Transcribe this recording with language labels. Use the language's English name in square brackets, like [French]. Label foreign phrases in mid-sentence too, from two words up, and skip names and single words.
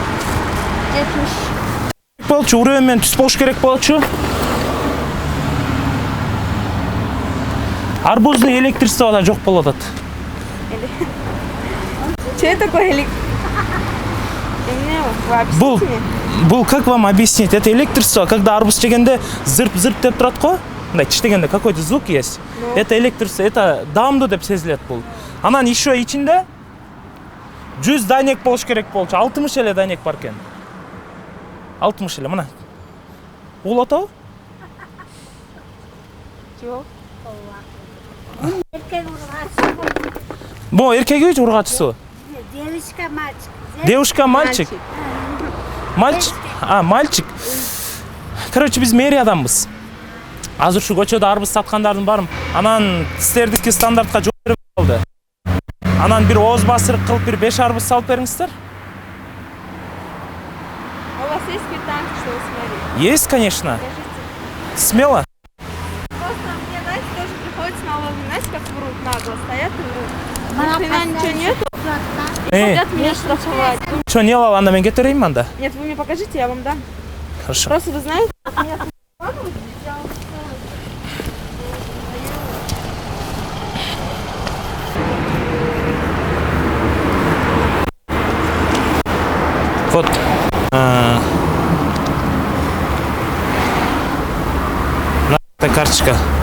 [Kyrgyz] болчу, урөөн менен түз болуш керек болчу. Арбуздун электричествода жок болуп атат. [Russian] Че такое Бул как вам объяснить? Это электричество, когда [Kyrgyz] арбуз жегенде зырп-зырп деп турат го. Мындай тиштегенде [Russian] какой-то звук есть. Это электричество, это [Kyrgyz] даамдуу деп сезилет бул. Анан еще ичинде 100 дайнек болуш керек болчу. 60 эле дайнек бар экен. 60 эле мына. Угулуп атабы? Жок. Erkek urgası. Бу эркеги ургачысы. [Russian] Девушка, мальчик. Девушка, мальчик. Мальчик. Мальчик. Короче, [Kyrgyz] биз мэриядамбыз. Азыр ушу көчөдө арбуз саткандардын барын. Анан силердики стандартка жооп берип калды. Анан бир ооз басырык кылып бир 5 арбуз салып бериңиздер. [Russian] У вас есть квитанция, что вы смотрели? Есть, конечно. Скажите. Смело. Просто мне, знаете, тоже приходится налоги, знаете, как врут нагло, стоят и врут. Ни хрена ничего нету, и хотят меня штрафовать. Что, не лала, [Kyrgyz] анда мен кетирейинби анда? [Russian] Нет, вы мне покажите, я вам дам. Хорошо. Просто вы знаете, меня Вот. Это карточка.